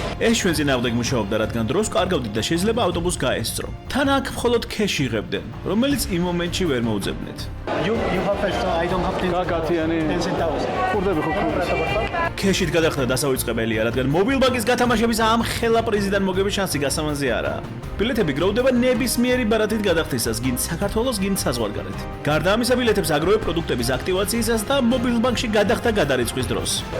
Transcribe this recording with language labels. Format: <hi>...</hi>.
<ka>ეს ჩვენ წინააღმდეგ მუშაობდა, რადგან დროს კარგავდით და შეიძლება ავტობუსს გაესწრო. თან აქ მხოლოდ ქეში იღებდნენ, რომელიც იმ მომენტში ვერ მოუძებნეთ.</ka> <en>You have first, I don't have 10 centavos.</en> <ka>ხურდები ხო? ქეშით გადახდა დასავიწყებელია, რადგან მობილ ბანკის გათამაშების ამ ხელა პრიზიდან მოგების შანსი გასამანზე არაა. ბილეთები გროვდება ნებისმიერი ბარათით გადახდისას, გინდ საქართველოს, გინდ საზღვარგარეთ. გარდა ამისა, ბილეთებს აგროვებ პროდუქტების აქტივაციისას და მობილ ბანკში გადახდა გადარიცხვის დროს.</ka>